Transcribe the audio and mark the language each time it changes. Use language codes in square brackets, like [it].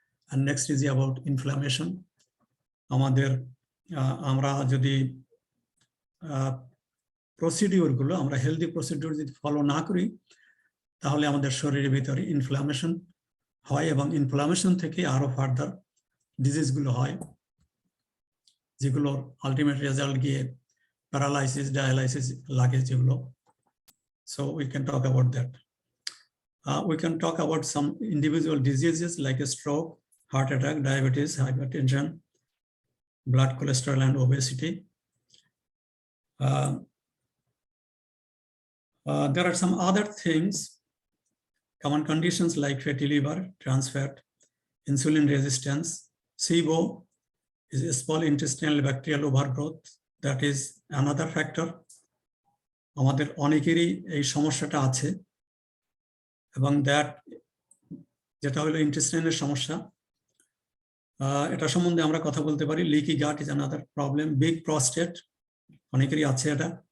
[bn] আর next is about inflammation. আমাদের আমরা যদি প্রসিডিওরগুলো, আমরা হেলদি প্রসিডিওর যদি ফলো না করি, তাহলে আমাদের শরীরের ভিতরে ইনফ্লামেশন হয় এবং ইনফ্লামেশন থেকে আরো ফার্দার ডিজিজগুলো হয়, যেগুলো আলটিমেট রেজাল্ট গিয়ে প্যারালাইসিস, ডায়ালাইসিস লাগে যেগুলো। [en] So we can talk about that. We can talk about some individual diseases like a stroke, heart attack, diabetes, hypertension, blood cholesterol, and obesity. There are some other things, common conditions like fatty liver, trans fat, insulin resistance. SIBO is small intestinal bacterial overgrowth. That is another factor. [bn] আমাদের অনেকেরই এই সমস্যাটা আছে, এবং that যেটা হলো ইন্টেস্টাইনের সমস্যা, এটা সম্বন্ধে আমরা কথা বলতে পারি। [en] Leaky gut is another problem. Big prostate অনেকেরই আছে এটা।